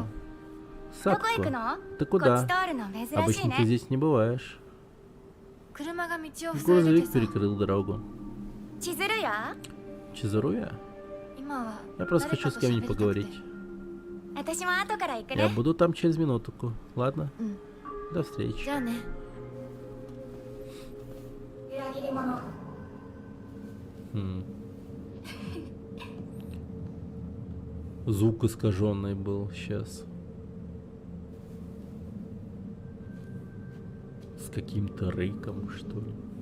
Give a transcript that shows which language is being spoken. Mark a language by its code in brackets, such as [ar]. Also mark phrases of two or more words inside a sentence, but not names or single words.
[ru] Сакко, ты куда? Обычно ты здесь не бываешь. [ja] 車が道を塞いで [ru] Грузовик [ja] てさ。 [ru] перекрыл дорогу. [ja] 千鶴や [ru] Чизаруя? [ja] 今は [ru] Я просто хочу с кем-нибудь поговорить. [ja] 私も後から行く [ru] Я [ja] ね [ru] буду там через минутку. Ладно? До встречи. [ja] じゃあね。 М. [ru] Звук искаженный был сейчас. С каким-то рыком, что ли.